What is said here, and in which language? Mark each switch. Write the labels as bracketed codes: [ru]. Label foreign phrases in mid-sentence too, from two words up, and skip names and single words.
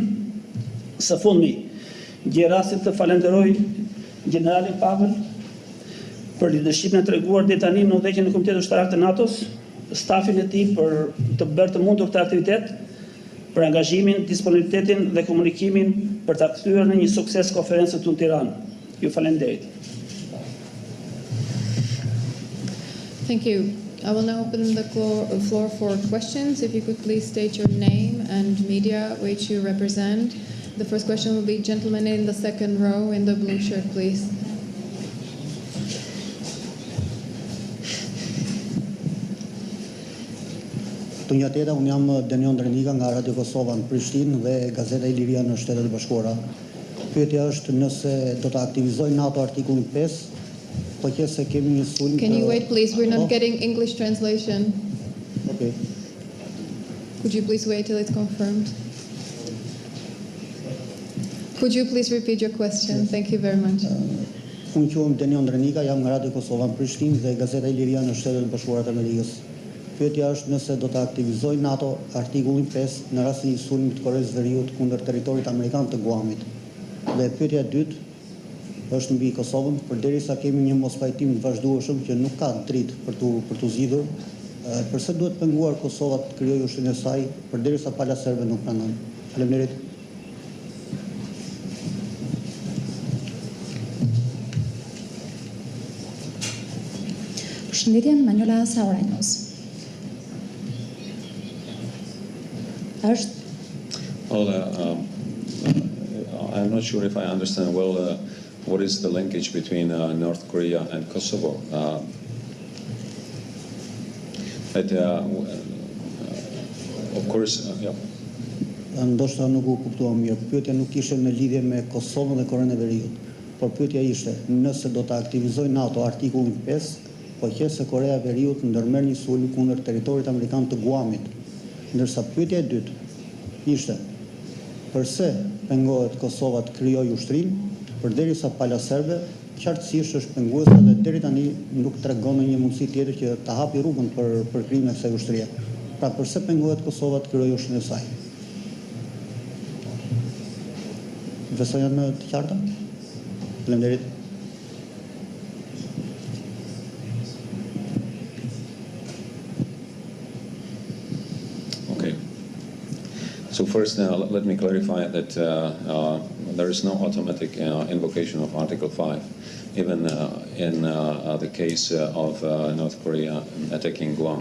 [sq] Së fundmi, gjej rastin të falenderoj generalin Pavel për leadershimin e treguar deri tani në udhëheqjen e Komitetit Ushtarak të NATO-s, stafin e tij për të bërë të mundur këtë aktivitet, për angazhimin, disponibilitetin dhe komunikimin për ta kthyer në një sukses konferencën tonë në Tiranë. Ju falenderoj. [en] Thank you. I will now open the floor for questions. If you could please state your name and media which you represent. The first question will be gentleman in the second row in the blue shirt, please. [sq] Të njëjtëta, unë jam Denion Drenika nga Radio Kosova në Prishtinë dhe Gazeta Iliria në Shtetet e Bashkuara. Pyetja është nëse do të aktivizoj NATO artikullin 5, po që se kemi një sulm. [en] Can you wait, please? We're not getting English translation. Okay. Could you please wait till it's confirmed? Could you please repeat your question? Yes. Thank you very much. [sq] Unë quhem Denion Drenika, jam nga Radio Kosova në Prishtinë dhe Gazeta Iliria në Shtetet e Bashkuara të Amerikës. Pyetja është nëse do të aktivizoj NATO artikullin 5 në rast të një sulmi të Koreas së Veriut kundër territorit amerikan të Guamit. Dhe pyetja e dytë është mbi Kosovën, përderisa kemi një mospajtim të vazhdueshëm që nuk ka dritë për tu zgjidhur, përse duhet penguar Kosova të krijojë ushtrinë e saj përderisa pala serbe nuk pranojnë. Faleminderit. Përshëndetje, Manuela Saurajnos. [en] Well, I'm not sure if I understand well what is the linkage between North Korea and Kosovo. But of course, yeah. [sq] Ndoshta nuk u kuptuam mirë. Pyetja nuk ishte në lidhje me Kosovën dhe Korenë e Veriut, por pyetja ishte nëse do të aktivizoj NATO artikullin 5, po që se Korea e Veriut ndërmerr një sulm kundër territorit amerikan të Guamit. Ndërsa pyetja e dytë ishte përse pengohet Kosova të krijojë ushtrinë, përderisa pala serbe qartësisht është penguese dhe deri tani nuk tregon një mundësi tjetër që ta hapi rrugën për krijimin e kësaj ushtrie. Pra përse pengohet Kosova të krijojë ushtrinë e saj? Besoj janë të qarta? Faleminderit. [en] So first, let me clarify that there is no automatic invocation of Article 5, even in the case of North Korea attacking Guam.